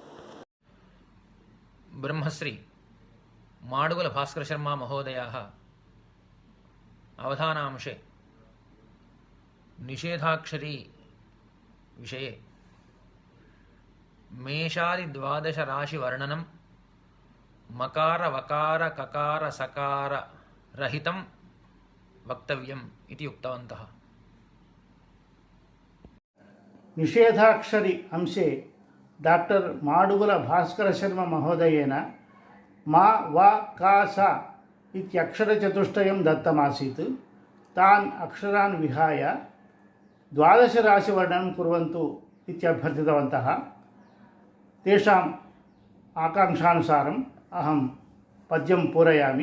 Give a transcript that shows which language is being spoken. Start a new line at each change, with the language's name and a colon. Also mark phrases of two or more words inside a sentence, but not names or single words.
Sanskrit: ब्रह्मश्री माडुगुल भास्कर शर्म महोदयाः अवधानांशे निषेधाक्षरी विषये मेषादि द्वादश राशि वर्णनं मकार वकार ककार सकार रहितं वक्तव्यं इदि उक्तवन्तः. निषेधाक्षरी अंशे डाक्टर् माडुगुल भास्कर शर्म महोदयेन मा व का स इत्यक्षरचतुष्टयं दत्तमासीत् तान् अक्षरान् विहाय 12 राशिवर्णनं कुर्वन्तु इत्यभ्यर्थितवन्तः। तेषाम् आकाङ्क्षानुसारम् अहं पद्यं पूरयामि।